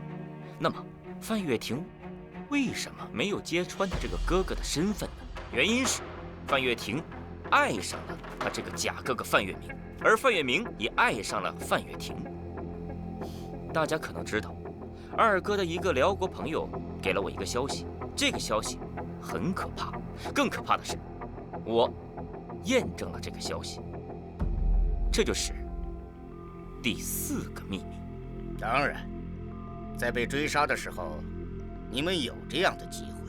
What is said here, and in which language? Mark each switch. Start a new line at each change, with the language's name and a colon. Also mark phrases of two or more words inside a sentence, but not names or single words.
Chinese: 那麼，范月婷為什麼沒有揭穿他這個哥哥的身份呢？原因是范月婷愛上了他這個假哥哥范月明，而范月明也愛上了范月婷。大家可能知道，二哥的一個遼國朋友給了我一個消息，這個消息很可怕。更可怕的是，我驗證了這個消息。這就是第四個秘密。當然，在被追殺的時候，你們有這樣的機會。